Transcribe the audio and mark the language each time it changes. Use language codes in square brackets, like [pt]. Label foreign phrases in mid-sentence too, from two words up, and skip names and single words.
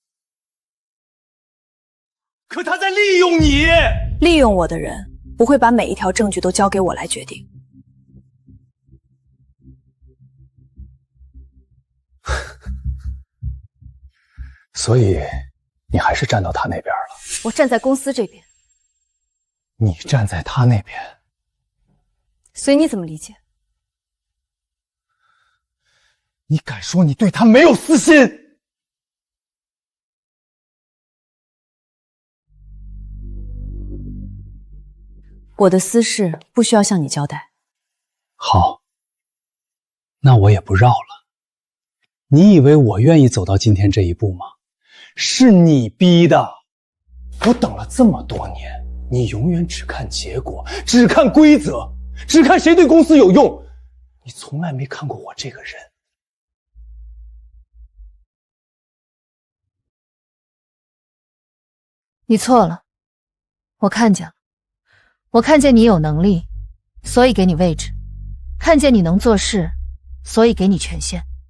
[zh] 可他在利用你。利用我的人不會把每一條證據都交給我來決定。所以你還是站到他那邊了。我站在公司這邊。你站在他那邊。所以你怎麼理解？你敢說你對他沒有私心？我的私事不需要向你交代。好，那我也不繞了。你以為我願意走到今天這一步嗎？是你逼的。我等了這麼多年，你永遠只看結果，只看規則，只看誰對公司有用。你從來沒看過我這個人。你錯了，我看見了，我看見你有能力，所以給你位置；看見你能做事，所以給你權限。